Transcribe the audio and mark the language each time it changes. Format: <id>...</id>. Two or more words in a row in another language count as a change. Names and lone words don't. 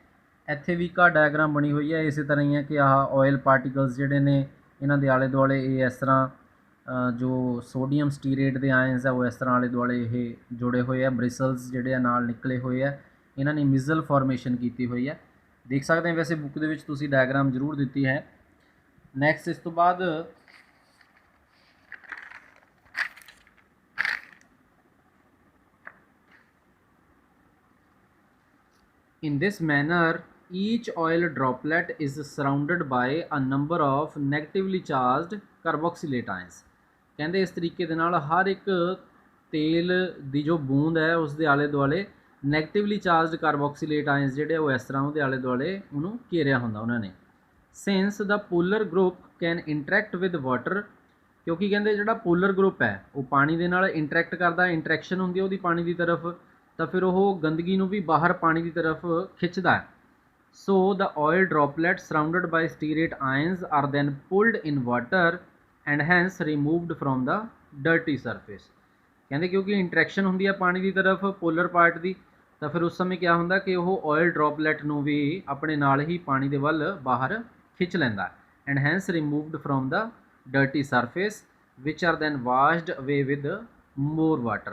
<pa>ਇੱਥੇ ਵੀ ਇੱਕ ਡਾਇਗਰਾਮ ਬਣੀ ਹੋਈ ਹੈ ਇਸੇ ਤਰ੍ਹਾਂ ਹੀ ਹੈ ਕਿ ਆਹ</pa> <en>oil particles</en> <pa>ਜਿਹੜੇ ਨੇ ਇਹਨਾਂ ਦੇ ਆਲੇ ਦੁਆਲੇ ਇਹ ਇਸ ਤਰ੍ਹਾਂ ਜੋ</pa> <en>sodium stearate</en> <pa>ਦੇ ਆਇਨਸ ਆ ਉਹ ਇਸ ਤਰ੍ਹਾਂ ਆਲੇ ਦੁਆਲੇ ਇਹ ਜੁੜੇ ਹੋਏ ਆ, ਬ੍ਰਿਸਲਸ ਜਿਹੜੇ ਆ ਨਾਲ ਨਿਕਲੇ ਹੋਏ ਆ, ਇਹਨਾਂ ਨੇ</pa> <en>micelle formation</en> <pa>ਕੀਤੀ ਹੋਈ ਹੈ। ਦੇਖ ਸਕਦੇ ਹੋ ਵੈਸੇ ਬੁੱਕ ਦੇ ਵਿੱਚ ਤੁਸੀਂ ਡਾਇਗਰਾਮ ਜ਼ਰੂਰ ਦਿੱਤੀ ਹੈ।</pa> <en>ਨੈਕਸਟ</en> <pa>ਇਸ ਤੋਂ ਬਾਅਦ</pa> <en>in this manner each oil droplet is surrounded by a number of negatively charged carboxylate ions।</en> <pa>ਕਹਿੰਦੇ ਇਸ ਤਰੀਕੇ ਦੇ ਨਾਲ ਹਰ ਇੱਕ ਤੇਲ ਦੀ ਜੋ ਬੂੰਦ ਹੈ ਉਸ ਦੇ ਆਲੇ ਦੁਆਲੇ</pa> <en>negatively charged carboxylate ions</en> <pa>ਜਿਹੜੇ ਉਹ ਇਸ ਤਰ੍ਹਾਂ ਉਹਦੇ ਆਲੇ ਦੁਆਲੇ ਉਹਨੂੰ ਘੇਰਿਆ ਹੁੰਦਾ ਉਹਨਾਂ ਨੇ।</pa> <en>since the polar group can interact with water</en> <pa>ਕਿਉਂਕਿ ਕਹਿੰਦੇ ਜਿਹੜਾ</pa> <en>polar group</en> <pa>ਹੈ ਉਹ ਪਾਣੀ ਦੇ ਨਾਲ ਇੰਟਰੈਕਟ ਕਰਦਾ, ਇੰਟਰੈਕਸ਼ਨ ਹੁੰਦੀ ਹੈ ਉਹਦੀ ਪਾਣੀ ਦੀ ਤਰਫ, ਤਾਂ ਫਿਰ ਉਹ ਗੰਦਗੀ ਨੂੰ ਵੀ ਬਾਹਰ ਪਾਣੀ ਦੀ ਤਰਫ ਖਿੱਚਦਾ ਹੈ।</pa> <en>So the oil droplets surrounded by stearate ions are then pulled in water and hence removed from the dirty surface।</en> <pa>ਕਹਿੰਦੇ ਕਿਉਂਕਿ ਇੰਟਰੈਕਸ਼ਨ ਹੁੰਦੀ ਹੈ ਪਾਣੀ ਦੀ ਤਰਫ</pa> <en>polar part</en> <pa>ਦੀ, ਤਾਂ ਫਿਰ ਉਸ ਸਮੇਂ ਕਿਆ ਹੁੰਦਾ ਕਿ ਉਹ</pa> <en>oil droplet</en> <pa>ਨੂੰ ਵੀ ਆਪਣੇ ਨਾਲ ਹੀ ਪਾਣੀ ਦੇ ਵੱਲ ਬਾਹਰ ਖਿੱਚ ਲੈਂਦਾ,</pa> <en>and hence removed from the dirty surface which are then washed away with more water.</en>